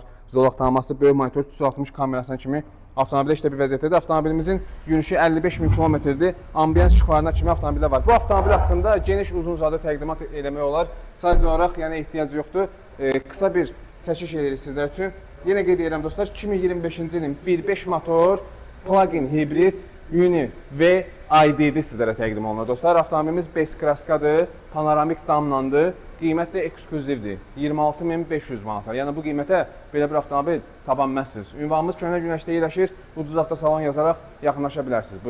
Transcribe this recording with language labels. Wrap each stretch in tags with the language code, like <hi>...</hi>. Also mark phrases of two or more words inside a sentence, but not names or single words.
<az>Zolaq tanınması, böyük monitor, 360 kamerasına kimi avtomobildə işlə bir vəziyyətdədir. Avtomobilimizin yürüyüşü 55 min kilometrdir. Ambiyans işıqlarına kimi avtomobildə var. Bu avtomobil haqqında geniş uzun-uzadı təqdimat eləmək olar. Sadəcə olaraq yəni ehtiyac yoxdur. Qısa bir çəkiş edirik sizlər üçün. Yenə qeyd edirəm dostlar, 2025-ci ilin 1.5 motor, plug-in hibrid, UNI-V IDD sizlərə təqdim olunur. Dostlar, avtomobilimiz B-klaskadır, panoramik damlandır, qiymət də ekskluzivdir. 26.500 manata. Yəni bu qiymətə belə bir avtomobil tapa bilməzsiniz. Ünvanımız Köhnə Günəşdə yerləşir. Ucuz avtosalon yazaraq yaxınlaşa bilərsiniz.</az>